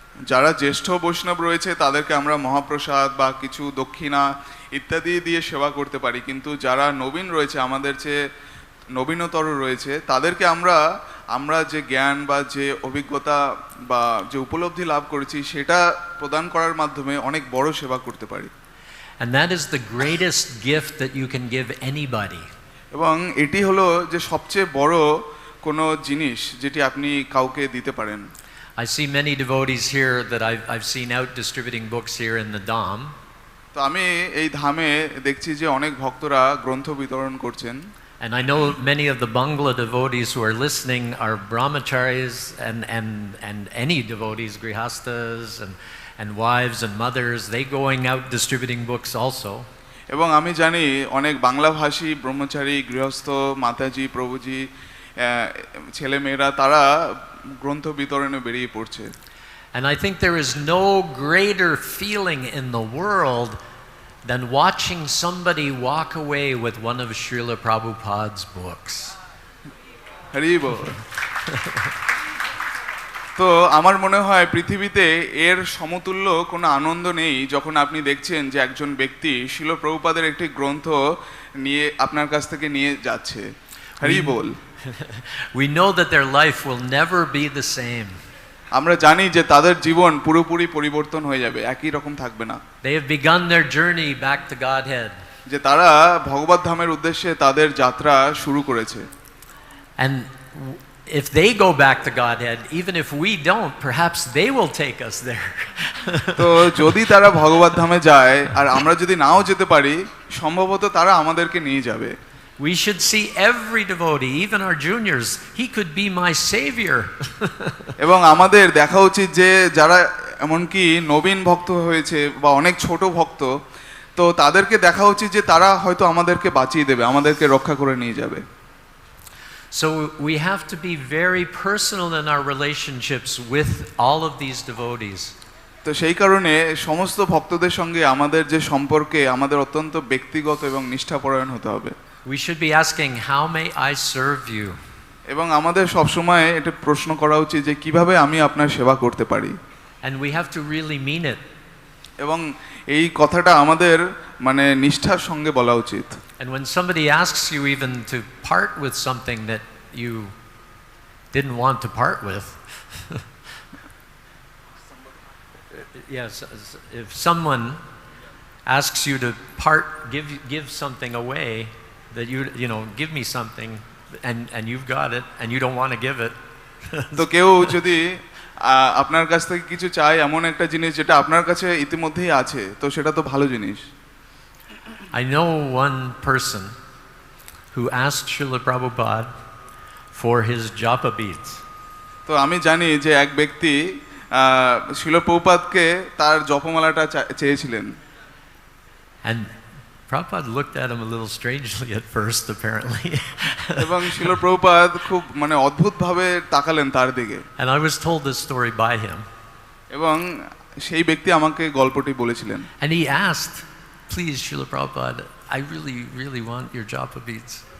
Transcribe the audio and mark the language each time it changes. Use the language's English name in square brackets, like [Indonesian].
[Bangla] যারা জ্যেষ্ঠ বৈষ্ণব রয়েছে তাদেরকে আমরা মহাপ্রসাদ বা কিছু দক্ষিণা ইত্যাদি দিয়ে সেবা করতে পারি, কিন্তু যারা নবীন রয়েছে, আমাদের চেয়ে নবীনতর রয়েছে, তাদেরকে আমরা যে জ্ঞান বা যে অভিজ্ঞতা বা যে উপলব্ধি লাভ করেছি সেটা প্রদান করার মাধ্যমে অনেক বড় সেবা করতে পারি। [English] And that is the greatest gift that you can give anybody. [Bangla] এবং এটি হলো যে সবচেয়ে বড় কোনো জিনিস যেটি আপনি কাউকে দিতে পারেন। [English] I see many devotees here that I've seen out distributing books here in the Dham. [Bangla] তো আমি এই ধামে দেখছি যে অনেক ভক্তরা গ্রন্থ বিতরণ করছেন। [English] And I know many of the Bangla devotees who are listening are brahmacharis and any devotees, grihastas and wives and mothers, they going out distributing books also. [Bangla] এবং আমি জানি অনেক বাংলাভাষী ব্রহ্মচারী, গৃহস্থ, মাতাজি, প্রভুজি, ছেলেমেয়েরা তারা গ্রন্থ বিতরণে বেরিয়ে পড়ছে। [English] And I think there is no greater feeling in the world than watching somebody walk away with one of Srila Prabhupada's books. [Bangla] Hari বল। তো আমার মনে হয় পৃথিবীতে এর সমতুল্য কোনো আনন্দ নেই যখন আপনি দেখছেন যে একজন ব্যক্তি শিল প্রভুপাদের একটি গ্রন্থ নিয়ে আপনার কাছ থেকে নিয়ে যাচ্ছে। হরি বল। [English] We know that their life will never be the same. [Bangla] আমরা জানি যে তাদের জীবন পুরোপুরি পরিবর্তন হয়ে যাবে, একই রকম থাকবে না। [English] They have begun their journey back to Godhead. [Bangla] যে তারা ভগবত ধামের উদ্দেশ্যে তাদের যাত্রা শুরু করেছে। [English] And if they go back to Godhead, even if we don't, perhaps they will take us there. [Bangla] তো যদি তারা ভগবত ধামে যায় আর আমরা যদি নাও যেতে পারি, সম্ভবত তারা আমাদেরকে নিয়ে যাবে। [English] We should see every devotee, even our juniors, he could be my savior. [Bangla] এবং আমাদের দেখা উচিত যে যারা এমনকি নবীন ভক্ত হয়েছে বা অনেক ছোট ভক্ত, তো তাদেরকে দেখা উচিত যে তারা হয়তো আমাদেরকে বাঁচিয়ে দেবে, আমাদেরকে রক্ষা করে নিয়ে যাবে। [English] So we have to be very personal in our relationships with all of these devotees. [Bangla] তো সেই কারণে সমস্ত ভক্তদের সঙ্গে আমাদের যে সম্পর্কে আমাদের অত্যন্ত ব্যক্তিগত এবং নিষ্ঠাপরায়ণ হতে হবে। [English] We should be asking, how may I serve you? [Bangla] এবং আমাদের সব সময় এটা প্রশ্ন করা উচিত যে কিভাবে আমি আপনার সেবা করতে পারি। [English] And we have to really mean it. [Bangla] এবং এই কথাটা আমাদের মানে নিষ্ঠার সঙ্গে বলা উচিত। [English] And when somebody asks you even to part with something that you didn't want to part with, yes, if someone asks you to give something away, that you know, give me something, and you've got it and you don't want to give it. [Bangla] তো কেউ যদি আপনার কাছ থেকে কিছু চাই এমন একটা জিনিস যেটা আপনার কাছে ইতিমধ্যেই আছে, তো সেটা তো ভালো জিনিস। [English] I know one person who asked Srila Prabhupada for his japa beads. [Bangla] তো আমি জানি যে এক ব্যক্তি শিল প্রভুপাদকে তার জপমালাটা চেয়েছিলেন। [English] And Prabhupada looked at him a little strangely at first, apparently. [Bangla] এবং শিল প্রভুপাদ খুব মানে অদ্ভুতভাবে তাকালেন তার দিকে। [English] And I was told this story by him. [Bangla] এবং সেই ব্যক্তি আমাকে গল্পটি বলেছিলেন। [English] And he asked, "Please, Srila Prabhupada, I really want your japa beads."